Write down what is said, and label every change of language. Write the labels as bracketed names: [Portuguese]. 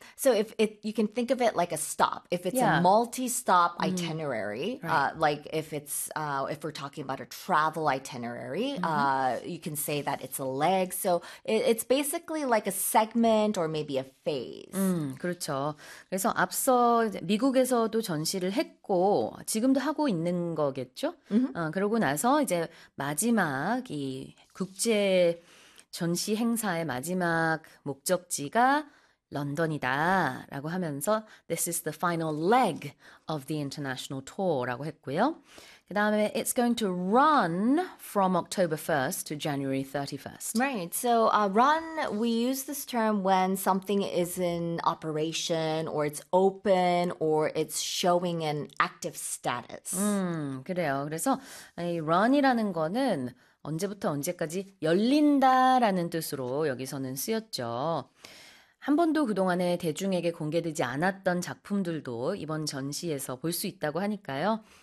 [English] So if you can think of it like a stop, if it's a multi-stop itinerary, like if we're talking about a travel itinerary, you can say that it's a leg. So it's basically like a segment or maybe a phase. [Korean] 그렇죠. 그래서 앞서 미국에서도 전시를 했고 지금도 하고 있는 거겠죠? 그러고 나서 이제 마지막 이 국제 전시 행사의 마지막 목적지가 런던이다라고 하면서 [English] This is the final leg of the international tour [Korean] 라고 했고요. 그 다음에 [English] It's going to run from October 1st to January 31st. Right. So run, we use this term when something is in operation or it's open or it's showing an active status. [Korean] 그래요. 그래서 이 run이라는 거는 언제부터 언제까지 열린다라는 뜻으로 여기서는 쓰였죠. 한 번도 그동안에 대중에게 공개되지 않았던 작품들도 이번 전시에서 볼수 있다고 하니까요.